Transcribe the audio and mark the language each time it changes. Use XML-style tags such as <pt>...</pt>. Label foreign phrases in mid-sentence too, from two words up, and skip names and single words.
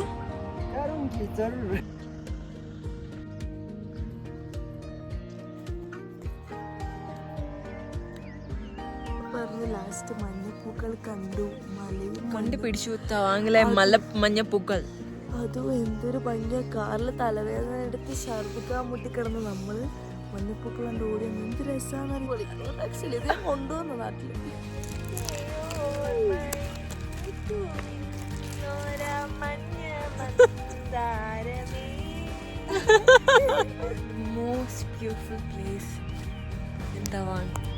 <hi>करूँगी जरूर.</hi> <ml>ലാസ്റ്റ് മഞ്ഞപ്പൂക്കൾ കണ്ടു. മലയും കണ്ടുപിടിച്ചു തവാങ്ങിലെ മഞ്ഞപ്പൂക്കൾ. അതും എന്തൊരു ഭംഗിയ. കാറിൽ തലവേദന എടുത്ത് ഛർദിക്കാൻ മുട്ടിക്കിടന്ന് നമ്മള് മഞ്ഞപ്പൂക്കൾ കണ്ട് ഓടി. എന്ത് രസമാണ്. ആക്ച്വലി ഇത് ഞാൻ കൊണ്ടുവന്നു നാട്ടില്.</ml> <en>Most beautiful place in Tawang.</en>